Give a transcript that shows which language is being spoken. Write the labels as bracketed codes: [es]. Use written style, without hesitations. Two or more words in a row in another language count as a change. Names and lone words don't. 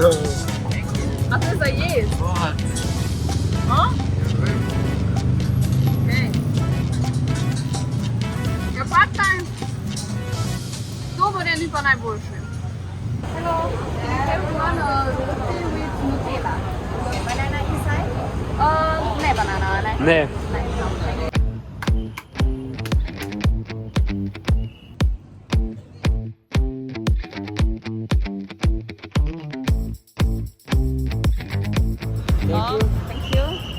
[sl] No. A to je za jesti? [en] What? Okay. [sl] Ja, [en] pad thai. [sl] Dober je, ni pa najboljši. [en] Hello. Everyone, roti with Nutella. Banana inside? [sl] Ne banana, ne? Ne. [en] Thank you.